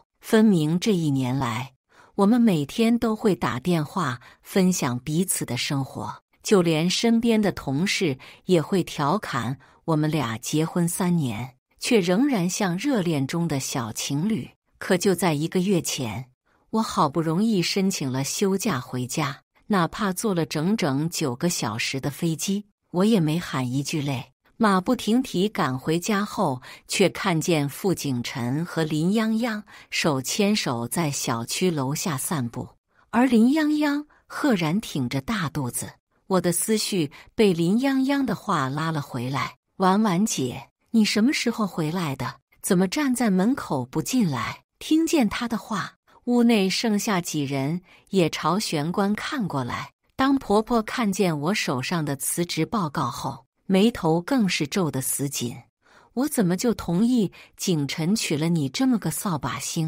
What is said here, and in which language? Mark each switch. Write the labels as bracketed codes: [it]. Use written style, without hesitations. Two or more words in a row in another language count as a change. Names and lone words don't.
[zh] 分明這1年來，我們每天都會打電話分享彼此的生活。就連身邊的同事也會調侃我們倆結婚3年，卻仍然像熱戀中的小情侶。可就在1個月前，我好不容易申請了休假回家，哪怕坐了整整9個小時的飛機，我也沒喊一句累。馬不停蹄趕回家後，卻看見傅景辰和林泱泱手牽手在小區樓下散步，而林泱泱赫然挺着大肚子。我的思緒被林泱泱的話拉了回來。婉婉姐，你什麼時候回來的？怎麼站在門口不進來？聽見她的話，屋內剩下幾人也朝玄關看過來。當婆婆看見我手上的辭職報告後，眉頭更是皺得死緊。我怎麼就同意景辰娶了你這麼個掃把星？